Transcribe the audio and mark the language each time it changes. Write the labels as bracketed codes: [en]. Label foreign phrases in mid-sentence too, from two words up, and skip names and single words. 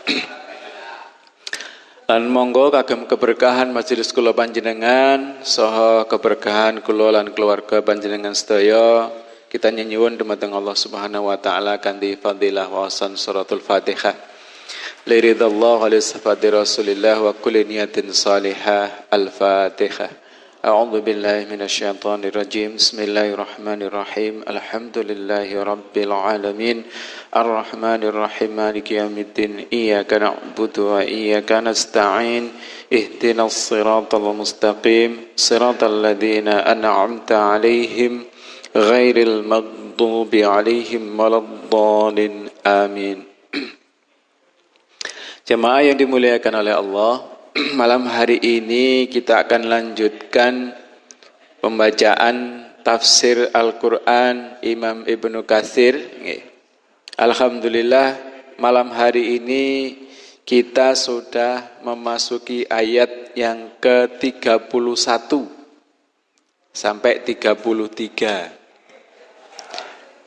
[jv] Lan monggo kagem keberkahan majelis kula panjenengan saha keberkahan kula lan keluarga panjenengan sedaya kita nyuwun dumateng Allah [ar] سبحانه وتعالى [jv] kanthi fadilah wawasan [ar] سورة الفاتحة. لرضا الله على صفة رسول الله وكل نية صالحة. Al-Fatihah. أعوذ بالله من الشيطان الرجيم. بسم الله الرحمن الرحيم. الحمد لله رب العالمين. الرحمن الرحيم. مالك يوم الدين. إياك نعبد وإياك نستعين. اهدنا الصراط المستقيم. صراط الذين أنعمت عليهم غير المغضوب عليهم ولا الضالين. Amin. [id] Jemaah yang dimuliakan oleh Allah, malam hari ini kita akan lanjutkan pembacaan tafsir Al-Quran Imam Ibnu Katsir. Alhamdulillah malam hari ini kita sudah memasuki ayat yang ke-31 sampai 33.